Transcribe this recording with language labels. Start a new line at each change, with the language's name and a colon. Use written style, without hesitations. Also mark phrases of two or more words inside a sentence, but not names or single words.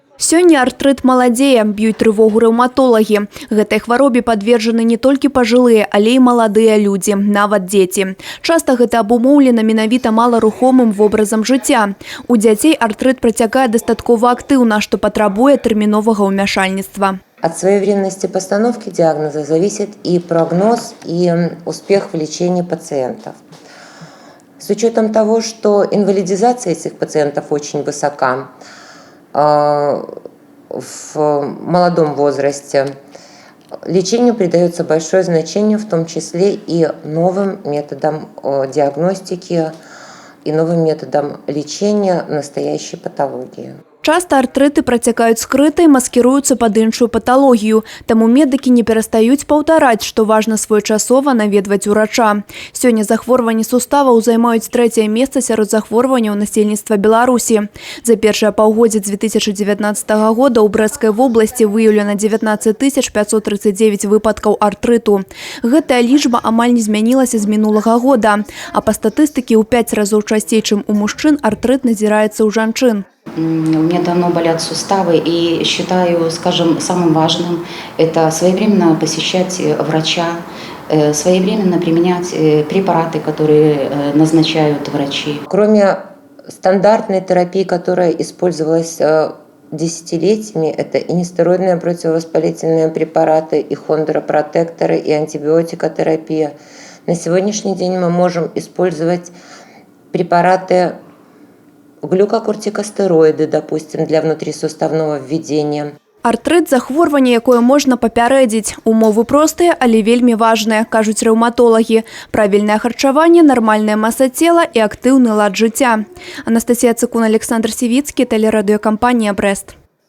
Belarusian: Сёння артрыт маладзее, б'юць трывогу рэўматолагі. Гэтай хваробе падвержаны не толькі пажылыя, але і маладыя людзі, нават дзеці. Часта гэта абумоўлена менавіта маларухомым вобразам жыцця. У дзяцей артрыт працякае дастаткова актыўна, што патрабуе тэрміновага ўмяшальніцтва.
Russian: От своевременности постановки диагноза зависит и прогноз, и успех в лечении пациентов. С учетом того, что инвалидизация этих пациентов очень высока, в молодом возрасте лечению придается большое значение, в том числе и новым методам диагностики и новым методам лечения настоящей патологии.
Belarusian: Часто артрыты працякаюць скрыта і маскіруюцца пад іншую паталогію, таму медыкі не перастаюць паўтараць, што важна своечасова наведваць урача. Сёння захворванні суставаў займаюць 3-е месца сярод захворванняў насельніцтва Беларусі. За першае паўгоддзе 2019 года ў Брэсцкай вобласці выяўлена 19 539 выпадкаў артрыту. Гэтая лічба амаль не змянілася з мінулага года, а па статыстыкі ў 5 разоў часцей, чым у мужчын, артрыт назіраецца ў жанчын.
Russian: У меня давно болят суставы, и считаю, скажем, самым важным это своевременно посещать врача, своевременно применять препараты, которые назначают врачи. Кроме стандартной терапии, которая использовалась десятилетиями, это и нестероидные противовоспалительные препараты, и хондропротекторы, и антибиотикотерапия. На сегодняшний день мы можем использовать препараты глюкокортикостероиды, допустим, для внутрисуставного введения.
Belarusian: Артрыт – захворванне, якое можна папярэдзіць. Умовы простыя, але вельмі важныя, кажуць рэўматолагі. Правільнае харчаванне, нармальная маса цела і актыўны лад жыцця. Анастасія Цыкун, Александр Сівіцкі, тэлерадыёкампанія «Брэст».